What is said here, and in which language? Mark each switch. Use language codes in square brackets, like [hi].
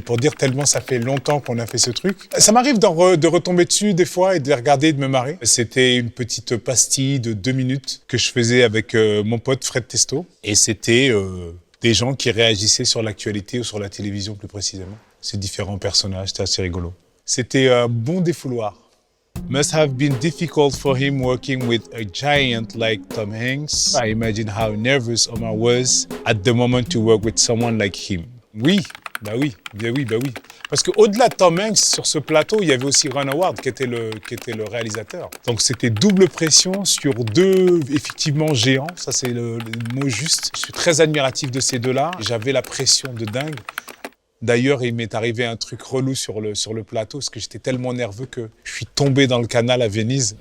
[fr] Pour dire tellement ça fait longtemps qu'on a fait ce truc. Ça m'arrive de retomber dessus des fois et de les regarder et de me marrer. C'était une petite pastille de 2 minutes que je faisais avec mon pote Fred Testo. Et c'était des gens qui réagissaient sur l'actualité ou sur la télévision plus précisément. Ces différents personnages, c'était assez rigolo. C'était un bon défouloir. [en] Must have been difficult for him working with a giant like Tom Hanks. I imagine how nervous Omar was at the moment to work with someone like him. [fr] Oui, bah oui, bien oui, bah oui. Parce qu'au-delà de Tom Hanks, sur ce plateau, il y avait aussi Ron Howard qui était le réalisateur. Donc c'était double pression sur 2, effectivement, géants. Ça, c'est le mot juste. Je suis très admiratif de ces deux-là. J'avais la pression de dingue. D'ailleurs, il m'est arrivé un truc relou sur le plateau, parce que j'étais tellement nerveux que je suis tombé dans le canal à Venise.